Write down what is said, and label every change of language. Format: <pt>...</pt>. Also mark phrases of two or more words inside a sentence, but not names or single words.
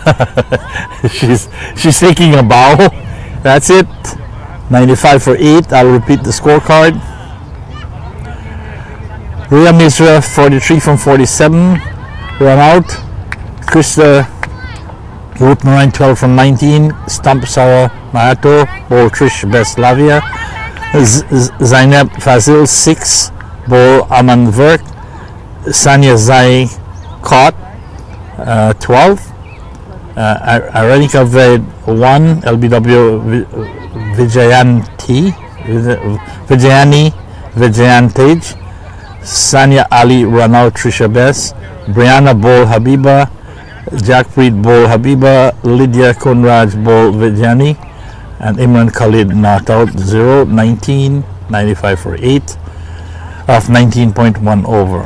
<en>she's taking a bow. That's it. 95 for 8. I'll repeat the scorecard. Ria Misra 43 from 47. Run out. Krista Ruth Moran 12 from 19. Stump Sawa Mahato, ball Trish Beslavia. Zainab Fazil 6, ball Aman Verk. Sanya Zai caught 12. Aranika Ved 1, LBW Vijayani Tej. Sanya Ali Ranal Trisha Bess. Brianna Bol Habiba. Jackpreet Bol Habiba. Lydia Konraj Bol Vijayani. And Imran Khalid not out 0, 19, 95 for 8 of 19.1 over.</en>